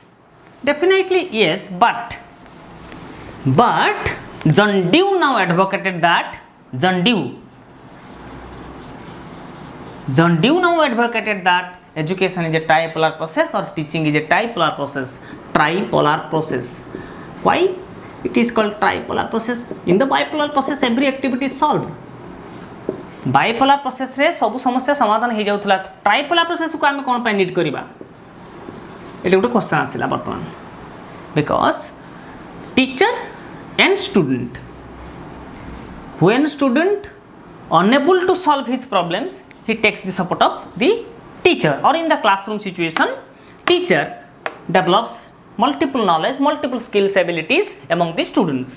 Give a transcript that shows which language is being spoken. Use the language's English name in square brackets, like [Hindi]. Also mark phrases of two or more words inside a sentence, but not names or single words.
[English] Definitely yes, but John Dewey now advocated that education is a tripolar process or teaching is a tripolar process. Tripolar process. Why it is called tripolar process? In the bipolar process every activity is solved. Bipolar process [Odia] ରେ ସବୁ ସମସ୍ୟା ସମାଧାନ ହୋ ଯାଉଥିଲା. [English] tripolar process [Odia] କୁ ଆମେ କେଉଁ ପାଇଁ ନିଡ କରିବା? ଏଇଟା ଗୋଟେ କ୍ୱେଶ୍ଚନ ଆସିଲା ବର୍ତ୍ତମାନ. [English] Because teacher and student, when student unable to solve his problems, he takes the support of the teacher, or in the classroom situation, teacher develops multiple knowledge, multiple skills, abilities among the students.